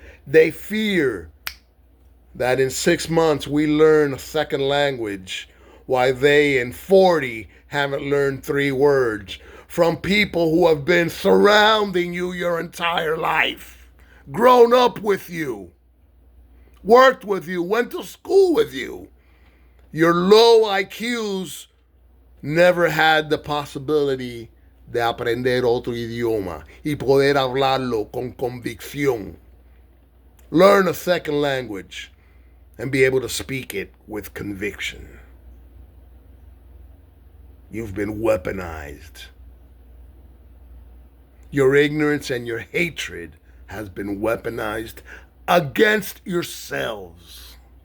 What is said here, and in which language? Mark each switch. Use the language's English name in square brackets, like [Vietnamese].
[English] They fear that in 6 months we learn a second language, while they in 40 haven't learned 3 words from people who have been surrounding you your entire life, grown up with you, worked with you, went to school with you. Your low IQs never had the possibility [Spanish] de aprender otro idioma y poder hablarlo con convicción. [English] Learn a second language and be able to speak it with conviction. You've been weaponized. Your ignorance and your hatred has been weaponized against yourselves.